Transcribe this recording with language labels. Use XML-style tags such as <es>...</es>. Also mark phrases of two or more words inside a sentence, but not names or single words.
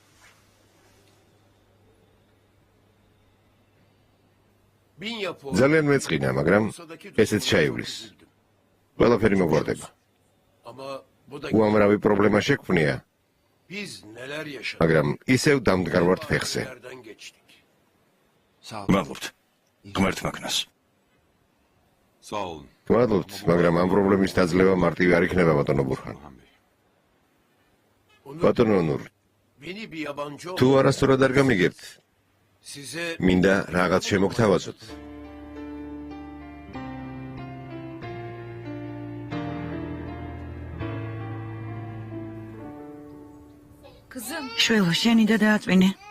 <ka>ძალიან მეწყინა, მაგრამ ესეც ჩაივლის. ყველაფერი მოგვარდება. უამრავი პრობლემა შექმნია, მაგრამ ისევ დამდგარ ვართ ფეხზე. მადლობთ. ღმერთ მაგნას.</ka> <tr>Sağ olun.</tr> <ka>გმადლობთ, მაგრამ ამ პრობლემის დაძლევა მარტივი არ იქნება, ბატონო ბურჰან.</ka> <tr>Burhan Bey.</tr> <ka>ბატონო ნურ, თუ არასწორად არ გამიგებთ, მინდა რაღაც შემოგთავაზოთ. შვილო, შენი და დააწვინე.</ka>